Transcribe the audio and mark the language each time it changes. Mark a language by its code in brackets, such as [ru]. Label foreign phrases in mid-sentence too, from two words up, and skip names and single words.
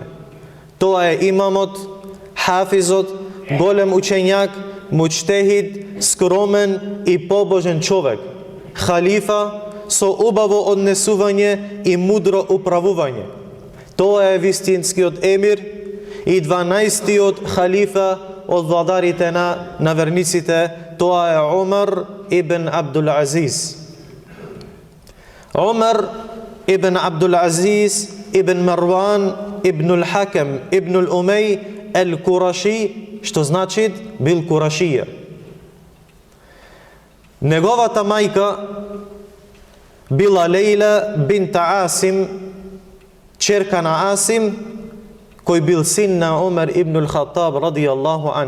[mk] Тоа е имамот, хафизот, голем учењак, муџтехид, скромен и побожен човек. Халифа со убаво однесување и мудро управување. Тоа е вистинскиот емир и 12-тиот халифа од владарите на верниците. Тоа е Омер ибн Абдул Азиз. Омер ибн Абдул Азиз ибн Марван ибн al-Hakam ибн al-Умей al-Кураши, што значи бил Курашија. Неговата мајка била Лейла бинта Асим, черка на Асим, кој бил син на Омер ибн ал-Хаттаб [ar] رضي الله عن.